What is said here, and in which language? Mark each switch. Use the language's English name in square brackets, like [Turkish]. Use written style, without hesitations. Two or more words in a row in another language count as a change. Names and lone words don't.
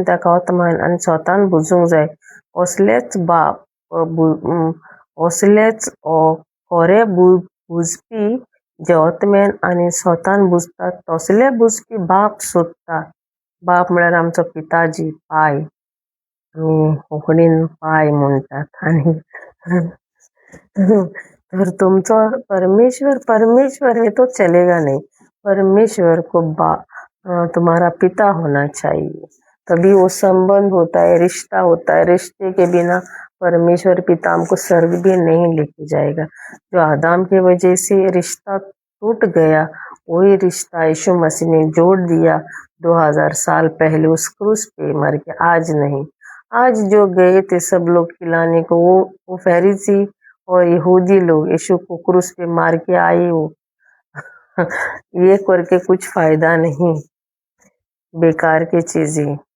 [Konkani] ताका आत्मान आनी स्वतान बुजूंक जाय असलेच बाप असलेच खरे बुजपी जे आत्म्यान आनी स्वतान बुजतात तसले बुजपी बाप सोदता बाप म्हळ्यार आमचो पिताजी पाय आमी कोंकणीन पाय म्हणटात आनी [Hindi] तर तुमचो परमेश्वर है तो चलेगा नहीं परमेश्वर को तुम्हारा पिता होना चाहिए तभी वो संबंध होता है रिश्ता होता है रिश्ते के बिना परमेश्वर पिता हमको स्वर्ग भी नहीं लेके जाएगा जो आदम की वजह से रिश्ता टूट गया वही रिश्ता यीशु मसीह ने जोड़ दिया 2000 साल पहले उस क्रूस पे मर के आज नहीं आज जो गए थे सब लोग खिलाने को वो फरीसी और यहूदी लोग यीशु को क्रूस पे मार के आए वो ये करके कुछ फायदा नहीं बेकार की चीजें